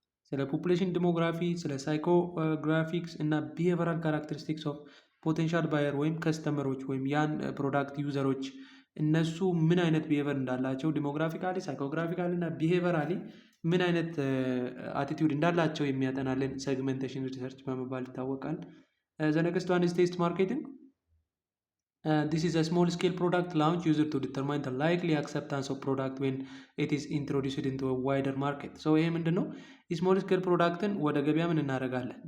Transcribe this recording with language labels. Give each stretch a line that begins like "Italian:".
Amharic: ስለ ፖፑሌሽን ዲሞግራፊ፣ ስለ ሳይኮግራፊክስ እና ቢሄቨራል ካራክተሪስቲክስ ኦፍ ፖቴንሻል ባየር ወይም ከስተመሮች ወይም ያን ፕሮዳክት ዩዘሮች እነሱ ምን አይነት ቢሄቨር እንዳላቸው ዲሞግራፊካሊ፣ ሳይኮግራፊካሊ እና ቢሄቨራሊ ምን አይነት አቲቲዩድ እንዳላቸው የሚያጠናልን ሴግሜንቴሽን ሪሰርች በመባል ይታወቃል።
English: ዘ ኔክስት ዋን ኢዝ ቴስት ማርኬቲንግ። This is a small scale product launch used to determine the likely acceptance of product when it is introduced into a wider market.
Amharic: So ይሄ ምንድን ነው? ስሞል ስኬል ፕሮዳክትን ወደ ገበያ ምን እናደርጋለን?